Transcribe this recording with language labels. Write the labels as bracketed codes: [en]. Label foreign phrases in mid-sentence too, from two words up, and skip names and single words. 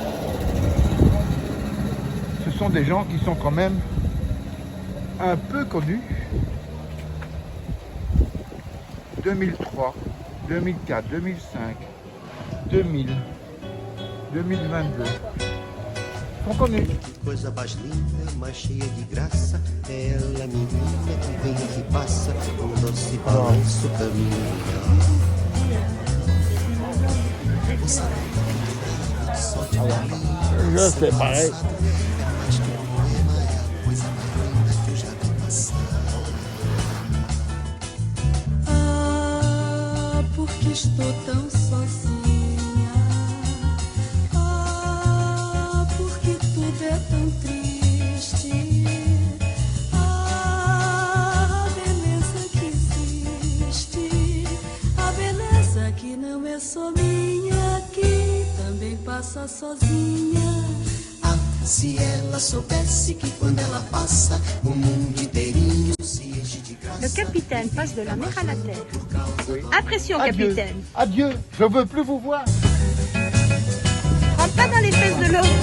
[fr] Ce sont des gens qui sont quand même un peu connus. 2003, 2004, 2005. 2000, 2022. Sont connus. [pt] Coisa mais linda, mais cheia de graça, é ela menina que vem e que passa, um doce balanço caminha. [fr] Je sais pareil. [pt] Ah, porque estou tão sozinha. Ah, porque tudo é tão triste. Ah, a beleza que existe, a beleza que não é só minha, que também passa sozinha. Ah, se ela soubesse que quando ela passa, o mundo inteirinho se enche de graça. [fr] Le capitaine passe de la mer à la terre. Impression, Adieu. capitaine. Adieu, je veux plus vous voir. Rentre pas dans les fesses de l'autre.